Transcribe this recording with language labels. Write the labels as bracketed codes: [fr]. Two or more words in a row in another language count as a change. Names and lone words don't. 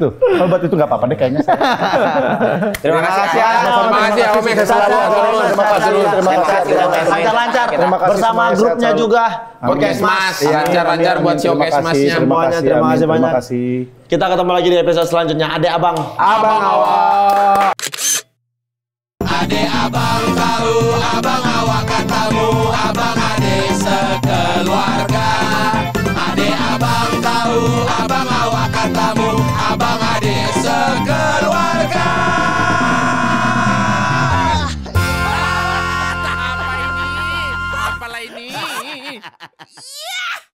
[id] Kalau buat itu nggak apa-apa deh kayaknya saya. Terima kasih. Terima kasih ya Om. Terima kasih. Lancar-lancar. Terima kasih Bersama semuanya, grupnya sehat juga. Podcast Mas, Iya, lancar-lancar amin, buat amin. showcase Terima kasih, Masnya. Semuanya, terima amin, kasih banyak. Terima kasih. Kita ketemu lagi di episode selanjutnya. [ms] Adek Abang. Abang awak. Ade abang tahu, abang awak katamu, abang ade sekeluarga. Ade abang tahu, abang awak katamu, abang ade sekeluarga. [id] Apa ini? Apalah ini?